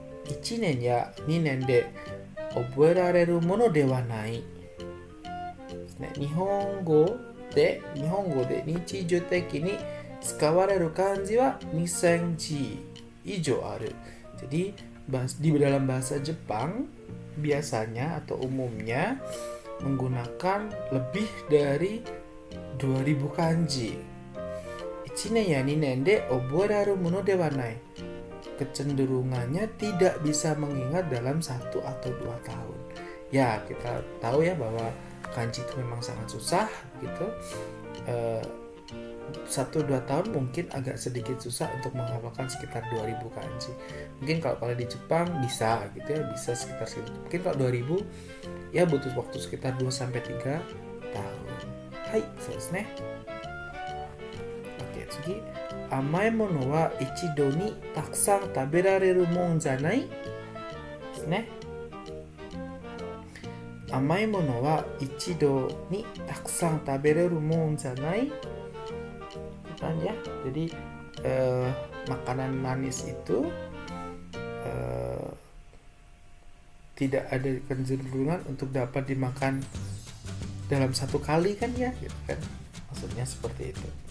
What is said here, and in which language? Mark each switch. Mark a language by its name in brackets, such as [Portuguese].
[Japanese] 1年や2年で覚えられるものではないですね。日本語で日常的に使われる漢字は2000字以上ある。 [Indonesian] Jadi di dalam bahasa Jepang biasanya atau umumnya menggunakan lebih dari 2000 kanji. [Japanese] 1年や2年で覚えられるものではない。 [Indonesian] Kecenderungannya tidak bisa mengingat dalam 1 atau 2 tahun. Ya, kita tahu ya bahwa kanji itu memang sangat susah gitu. 1-2 tahun mungkin agak sedikit susah untuk menghafalkan sekitar 2000 kanji. Mungkin kalau di Jepang bisa gitu ya, bisa sekitar segitu. Mungkin kalau 2000 ya butuh waktu sekitar 2-3 tahun. Hai, selesai. Oke, [Japanese] 次。甘いものは一度にたくさん食べられるもんじゃないですね。甘いものは一度にたくさん食べれるもんじゃない。 [Indonesian] Kan ya, jadi makanan manis itu tidak ada kecenderungan untuk dapat dimakan dalam 1 kali kan ya, gitu kan? Maksudnya seperti itu.